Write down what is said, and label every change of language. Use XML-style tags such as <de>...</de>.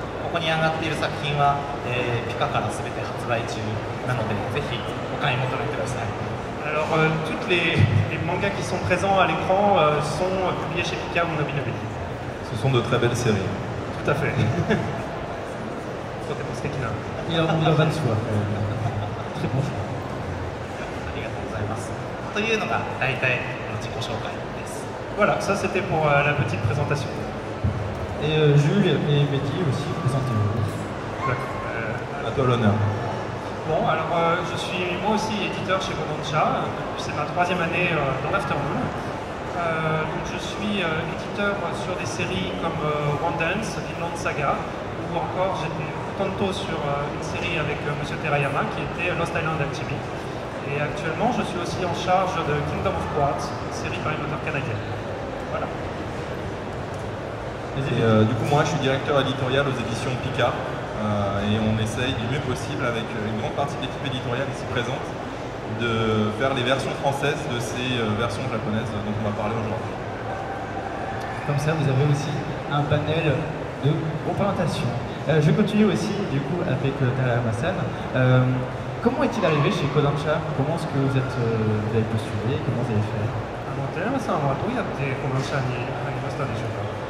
<ja>ここに上がっている作品は、ピカからすべて発売中なのでぜひお買い求めください。</ja> <fr>Alors tous les mangas qui sont présents à l'écran sont publiés chez Pika ou Nobinobi. Ce sont de très belles séries. Tout à fait.</fr> <ja>いや、本当にそう。</ja> <fr>très bon choix.</fr> <ja>ありがとうございます。というのが大体自己紹介です。</ja> <fr>Voilà, ça c'était pour la petite présentation. Et Jules et Mehdi aussi, présentez-vous. À toi l'honneur. Bon, alors je suis moi aussi éditeur chez Kodansha, c'est ma 3e année dans l'Afternoon. Donc je suis éditeur sur des séries comme One Dance, Vinland Saga, ou encore j'étais Tanto sur une série avec Monsieur Terayama qui était Lost Island Alchemy. Et actuellement je suis aussi en charge de Kingdom of Quartz, une série par une auteure canadienne. Voilà. Et du coup moi je suis directeur éditorial aux éditions Pika et on essaye du mieux possible avec une grande partie de l'équipe éditoriale ici présente de faire les versions françaises de ces versions japonaises dont on va parler aujourd'hui. Comme ça, vous avez aussi un panel de représentation. Je continue aussi du coup avec Takayama-san. Comment est-il arrivé chez Kodansha? Comment est-ce que vous avez postulé? Comment vous avez fait?</fr> <ja>寺山さんはどうやってこの社に入りましたでしょうか。</ja>